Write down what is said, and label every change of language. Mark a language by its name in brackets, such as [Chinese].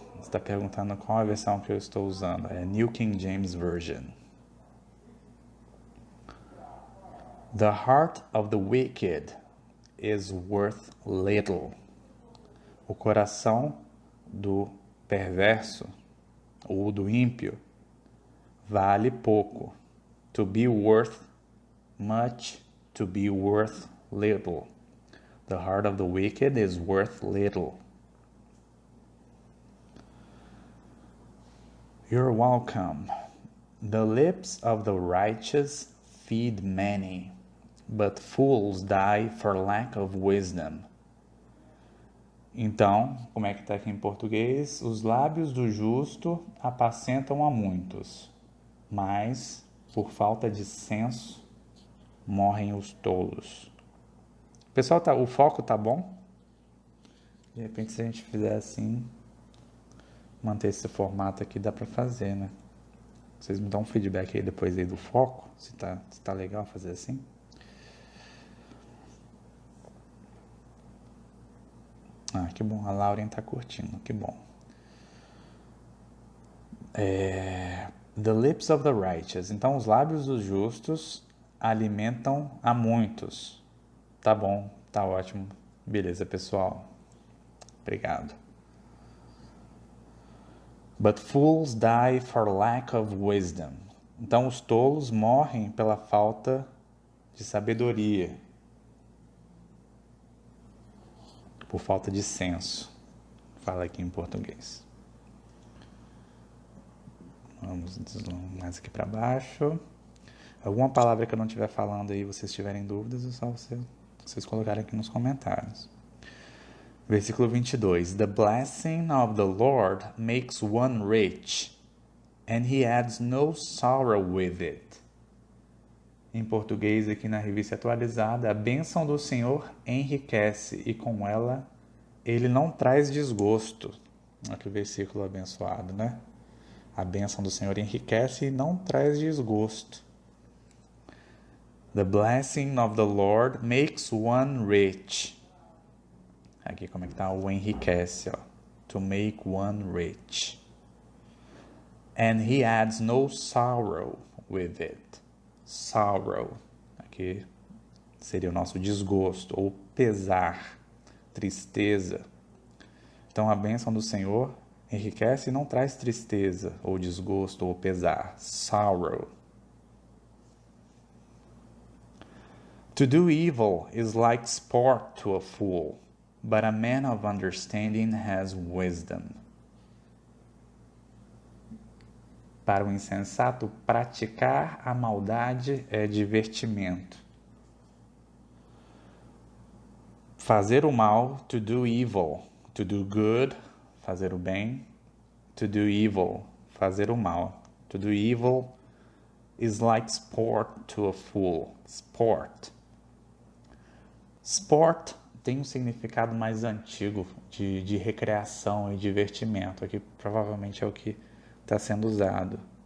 [Portuguese] Você está perguntando qual a versão que eu estou usando. É New King James Version. [English] The heart of the wicked is worth little. [Portuguese] O coração do perverso ou do ímpio vale pouco. [English] To be worth much, to be worth little. The heart of the wicked is worth little. You're welcome. The lips of the righteous feed many, but fools die for lack of wisdom. [Portuguese] Então, como é que está aqui em português? Os lábios do justo apacentam a muitos, mas, por falta de senso, morrem os tolos. Pessoal, o foco tá bom? De repente, se a gente fizer assim, manter esse formato aqui, dá para fazer, né? Vocês me dão um feedback aí depois aí do foco, se tá legal fazer assim. Ah, que bom, a Lauren tá curtindo, que bom. [English] The lips of the righteous. [Portuguese] Então, os lábios dos justos alimentam a muitos. Tá bom, tá ótimo. Beleza, pessoal. Obrigado. [English] But fools die for lack of wisdom. [Portuguese] Então, os tolos morrem pela falta de sabedoria. Por falta de senso. Fala aqui em português. Vamos mais aqui para baixo. Alguma palavra que eu não estiver falando aí, vocês tiverem dúvidas, é só vocês colocarem aqui nos comentários. Versículo 22. [English] The blessing of the Lord makes one rich, and he adds no sorrow with it. [Portuguese] Em português, aqui na revista atualizada, a bênção do Senhor enriquece, e com ela ele não traz desgosto. Olha que versículo abençoado, né? A bênção do Senhor enriquece e não traz desgosto. [English] The blessing of the Lord makes one rich. [Portuguese] Aqui como é que tá o enriquece, ó. [English] To make one rich. And he adds no sorrow with it. [Portuguese] Sorrow. Aqui seria o nosso desgosto ou pesar, tristeza. Então a bênção do Senhor enriquece e não traz tristeza ou desgosto ou pesar. [English] Sorrow. To do evil is like sport to a fool, but a man of understanding has wisdom. [Portuguese] Para o insensato, praticar a maldade é divertimento. Fazer o mal, [English] to do evil. To do good, [Portuguese] fazer o bem. [English] To do evil, [Portuguese] fazer o mal. [English] To do evil is like sport to a fool. Sport. Sport [Portuguese] tem um significado mais antigo de recreação e divertimento. Aqui provavelmente é o que está sendo usado.